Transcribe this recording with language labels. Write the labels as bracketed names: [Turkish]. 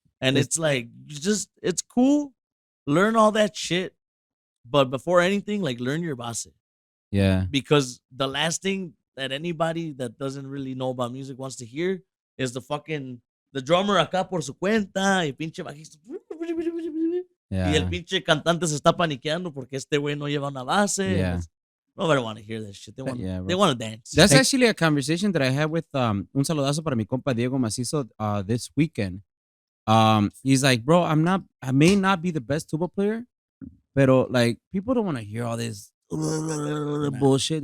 [English] And it's like, it's cool. Learn all that shit. But before anything, like, learn your base. Yeah. Because the last thing that anybody that doesn't really know about music wants to hear is the drummer acá por su cuenta, y pinche bajista. [Spanish] Y el [English] Yeah. [Spanish] pinche cantante se está paniqueando porque este güey no lleva una base. [English] Yeah. Nobody want to hear that shit. They want, Yeah, bro. they want to dance. That's actually a conversation that I had with un saludazo para mi compa Diego Macizo this weekend. He's like, bro, I may not be the best tuba player, pero like people don't want to hear all this bullshit.